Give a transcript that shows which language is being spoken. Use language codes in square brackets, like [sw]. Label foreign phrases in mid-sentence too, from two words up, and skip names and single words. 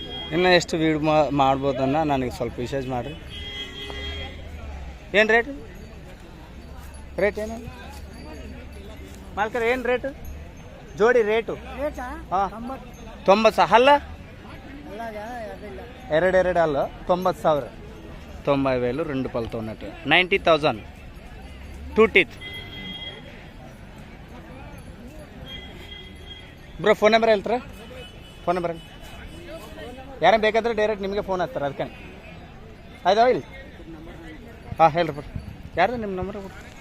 [kn] ಇನ್ನು ಎಷ್ಟು ವೀಡ್ ಮಾಡ್ಬೋದನ್ನ ನನಗೆ ಸ್ವಲ್ಪ ವಿಶೇಷ ಮಾಡಿರಿ. ಏನು ರೇಟ್ ಏನು ಮಾಲ್ಕರ್ ಏನು ರೇಟು ಜೋಡಿ ರೇಟು? ಹಾಂ 90 ಅಲ್ಲ, ಎರಡು ಅಲ್ಲ, 90,000. [te] 90,000 రెండు పళ్ళతో ఉన్నట్టు. 90,000 2 teeth. [kn] ಬ್ರೋ [en] phone number [kn] ಹೇಳ್ತಾರೆ? [en] phone number [kn] ಯಾರೇ ಬೇಕಾದ್ರೆ ಡೈರೆಕ್ಟ್ ನಿಮಗೆ ಫೋನ್ ಹಚ್ತಾರೆ, ಅದಕ್ಕೆ ಆಯ್ತಾವ ಇಲ್ಲಿ. ಹಾಂ ಹೇಳ್ರಿ ಬಿಡ್ರಿ, ಯಾರು ನಿಮ್ಮ ನಂಬರ್ ಬಿಡ್ರಿ.